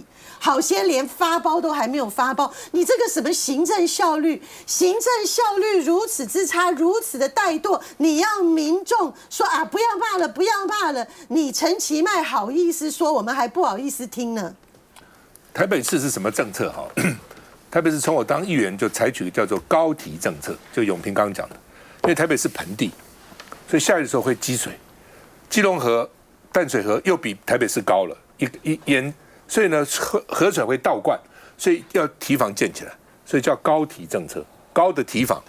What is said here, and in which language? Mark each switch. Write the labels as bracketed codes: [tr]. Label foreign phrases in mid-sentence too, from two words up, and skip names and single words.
[zh] 好些連發包都還沒有發包，你這個什麼行政效率如此之差，如此的怠惰，你要民眾說啊不要罵了，不要罵了，你陳其邁好意思說，我們還不好意思聽呢。台北市是什麼政策？哈，台北市從我當議員就採取一個叫做高堤政策，就永平剛剛講的，因為台北是盆地，所以下雨的時候會積水，基隆河、淡水河又比台北市高了一淹。所以呢，河水會倒灌，所以要堤防建起來，所以叫高堤政策，高的堤防。